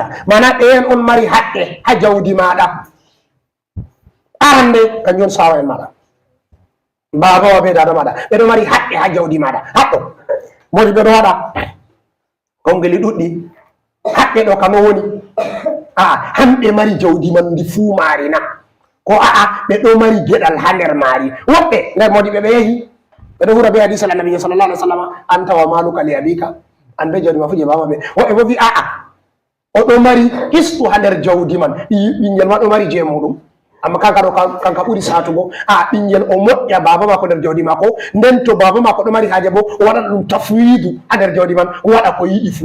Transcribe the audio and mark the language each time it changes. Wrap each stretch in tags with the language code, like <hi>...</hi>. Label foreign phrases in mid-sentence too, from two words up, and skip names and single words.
<ff>Mana ɓen on mari haqqe ha jawdi maɗa, arande kanjum on saaro en maɗa, babawa be dada maɗa, ɓeɗo mari haqqe ha jawdi maɗa. haɗɗo modi ɓeɗo waɗa kongeli ɗuɗɗi, haqqe ɗo kano woni hamɓe mari jawdi man ndi fuu maari na, ko ɓe ɗo mari geɗal ha nder maari. woɓɓe nder modiɓe ɓe yehi ɓeɗo hura be hadisa annabi</ff> <ar>sallallahu alaihi wasallam, anta wa maluka li abika,</ar> <ff>an be jawdi ma fu je baba ɓe. woɓɓe bo wi oɗo mari histu ha nder jawdi man, ɓingel ma ɗo mari je muɗum, amma kanka ɗo kanka ɓuri satugo. ɓingel o moƴƴa baba mako nder jawdi mako, nden to baba mako ɗo mari haaje bo o waɗa ɗum tafwidu ha nder jawdi man, o waɗa ko yiɗi fu.</ff>